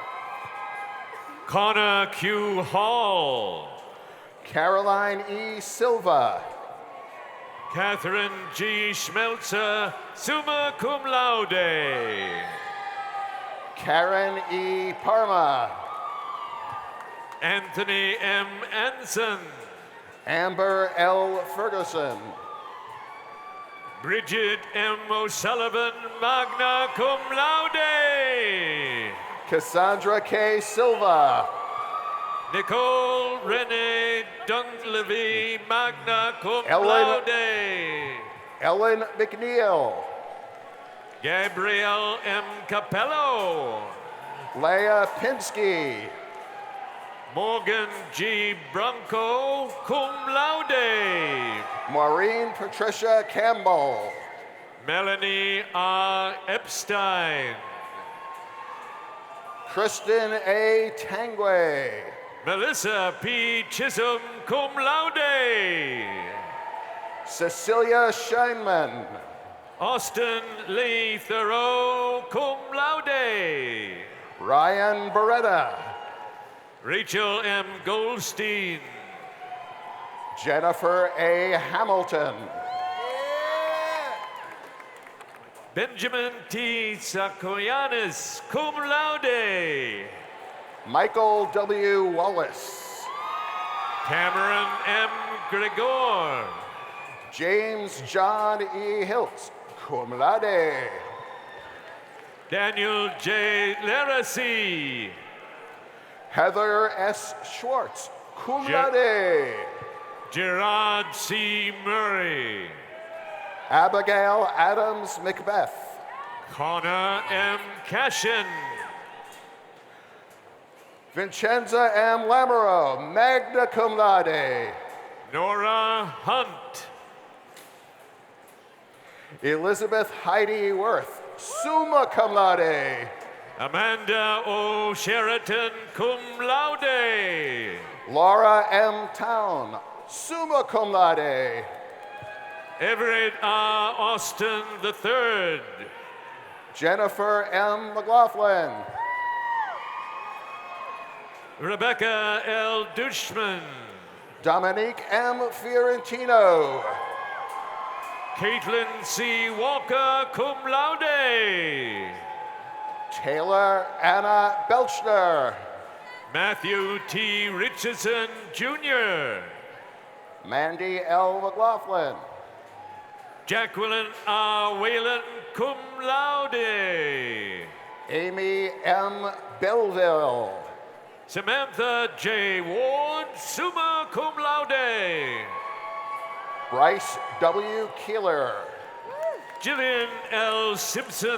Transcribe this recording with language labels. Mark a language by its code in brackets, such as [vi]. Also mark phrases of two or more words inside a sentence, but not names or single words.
[en] Connor Q. Hall. Caroline E. Silva. Catherine G. [la] Schmelzer, summa cum laude. [en] Karen E. Parma. Anthony M. Anson. Amber L. Ferguson. Bridget M. O'Sullivan, [la] magna cum laude. [en] Cassandra K. Silva. Nicole Renee Dunleavy, [la] magna cum laude. [en] Ellen McNeil. Gabrielle M. Capello. Leah Pinsky. Morgan G. Bronco, [la] cum laude. [en] Maureen Patricia Campbell. Melanie R. Epstein. Kristen A. Tangway. Melissa P. Chisholm, [la] cum laude. [en] Cecilia Scheinman. Austin Lee Thoreau, [la] cum laude. [en] Ryan Beretta. Rachel M. Goldstein. Jennifer A. Hamilton. Benjamin T. [la] Sakoyanis, cum laude. [en] Michael W. Wallace. Cameron M. Gregor. James John E. Hiltz, [la] cum laude. [en] Daniel J. Laracy. Heather S. Schwartz, [la] cum laude. [en] Gerard C. Murray. Abigail Adams Macbeth. Connor M. Cashin. Vincenza M. [la] Lamoureux, magna cum laude. [en] Nora Hunt. Elizabeth Heidi Worth, [la] summa cum laude. [en] Amanda O. Sheraton, [la] cum laude. [en] Laura M. Town, [la] summa cum laude. [en] Everett R. Austin III. Jennifer M. McLaughlin. Rebecca L. Dushman. Dominique M. Fiorentino. Caitlin C. Walker, [la] cum laude. [en] Taylor Anna Belchner. Matthew T. Richardson, Jr. Mandy L. McLaughlin. Jacqueline R. Whalen, [la] cum laude. [en] Amy M. Belleville. Samantha J. Ward, [la] summa cum laude. [en] Bryce W. Keeler. Jillian L. Simpson.